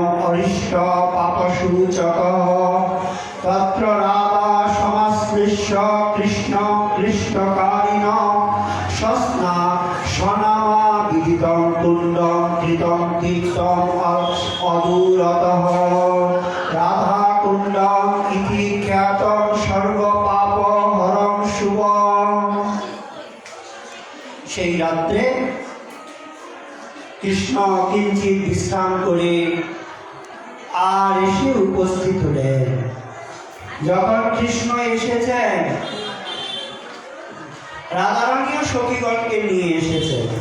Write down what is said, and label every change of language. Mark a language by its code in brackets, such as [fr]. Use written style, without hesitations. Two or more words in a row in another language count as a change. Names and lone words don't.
[sa] অরিষ্ট পাপসূচকঃ তত্র রাধা সমাশ্লিষ্য কৃষ্ণ ক্লিষ্টকারিণঃ সস্না সনামা বিদিতং তুণ্ডং কৃতং কীর্তং অদূরতঃ রাধা কুণ্ডং ইতি খ্যাতং সর্বপাপ হরং শুভং। [bn] সেই রাত্রে কৃষ্ণ কিঞ্চিৎ বিশ্রাম করে আর এসে উপস্থিত হলেন। যখন কৃষ্ণ এসেছেন, রাধারানীও সখীগণকে নিয়ে এসেছেন।